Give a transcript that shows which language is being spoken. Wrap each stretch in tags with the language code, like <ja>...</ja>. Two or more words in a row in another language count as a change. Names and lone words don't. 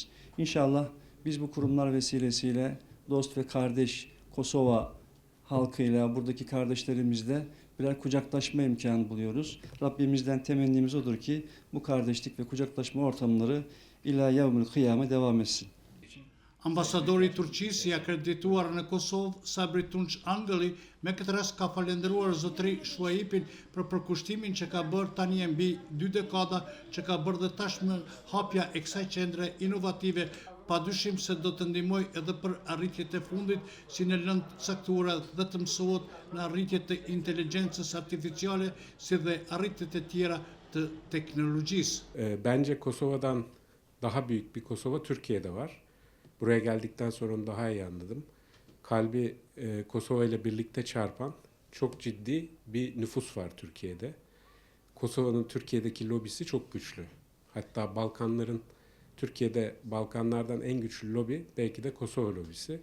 <tr>İnşallah biz bu kurumlar vesilesiyle dost ve kardeş Kosova halkıyla, buradaki kardeşlerimizle birer kucaklaşma imkanı buluyoruz. Rabbimizden temennimiz odur ki bu kardeşlik ve kucaklaşma ortamları</tr> <ar>إلى يوم القيامة</ar> <tr>devam etsin.</tr> <sq>Ambasadori i Turqisë i akredituar në Kosovë, Sabri Tunç Angëlli, me këtë rast ka falendëruar zotri Shuaipin për përkushtimin që ka bërë tani mbi 2 dekada që ka bërë dhe tashmë hapja e kësaj qendre inovative, padyshim se do të ndihmojë edhe për arritjet e fundit, si në lëndë caktuara dhe të mësohet në arritjet të inteligjencës artificiale, si dhe arritjet e tjera të teknologjisë.</sq> <tr>Bence Kosova'dan daha büyük bir Kosova Türkiye'de var. Buraya geldikten sonra onu daha iyi anladım. Kalbi Kosova ile birlikte çarpan çok ciddi bir nüfus var Türkiye'de. Kosova'nın Türkiye'deki lobisi çok güçlü. Hatta Balkanlardan en güçlü lobi belki de Kosova lobisi.</tr>